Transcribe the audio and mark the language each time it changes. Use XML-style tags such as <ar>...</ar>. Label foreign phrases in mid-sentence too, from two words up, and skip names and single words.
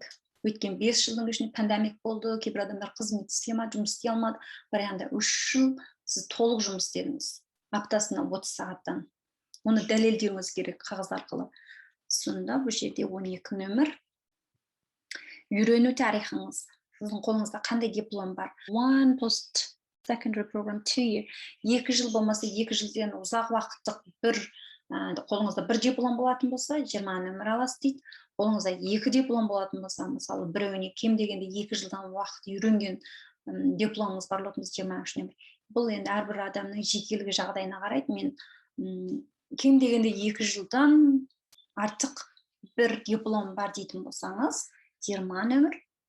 <kk>Өткен 5 жылдың ішінде пандемик болды, кейбір адамдар қызмет істей алмады, жұмыс істей алмады. Бірақ 3 жыл сіз толық жұмыс істедіңіз. Аптасына 30 сағаттан. Оны дәлелдеуіңіз керек қағаз арқылы. Сонда бұл жерде 12 нөмір. Үйрену тарихыңыз. Сіздің қолыңызда қандай диплом бар?</kk> <en>One post secondary program 2 year.</en> <kk>2 жыл болмаса 2 жылден ұзақ уақыттық қолыңызда 1 диплом болатын болса, 20 нөмір аласыз дейді. Қолыңызда 2 диплом болатын болса, мысалы, біреуіне кем дегенде 2 жылдан уақыт үйренген дипломыңыз бар болатын болса, 23 нөмір. Бұл енді әрбір адамның жекелігі жағдайына қарайды. Мен кем дегенде 2 жылдан артық 1 диплом бар дейтін болсаңыз, 20 нөмір.</kk>